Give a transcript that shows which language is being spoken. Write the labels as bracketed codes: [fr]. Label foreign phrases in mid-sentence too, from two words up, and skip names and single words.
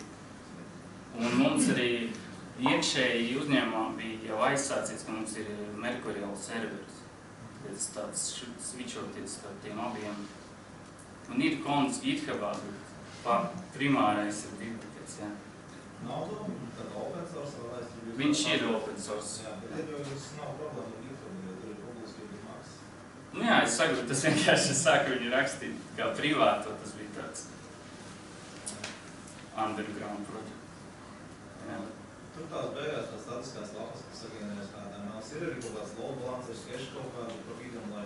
[lv] Un mums arī iekšēji uzņēmumā bija jau aizsācies, ka mums ir Mercurial serveris, pēc tāds switchoties ar tiem abiem. Un ir konts GitHubā, primārais ir bibliotēks, jā. Nav tad [en] open source [lv] vai vai? Viņš ir [en] open source. [lv] Jā, bet tas nav problēma ar GitHub, jo tur ir publiski maksas. Jā, es saku, tas vienkārši sāku viņu rakstīt kā privāto, tas bija tāds [en] underground project. [lv] Jā. Tur tās beigās tās statiskās lapas, kas sagienējas HTML, ir arī kaut kāds [en] load balancer, [lv] sketch kaut kādu profītam, lai...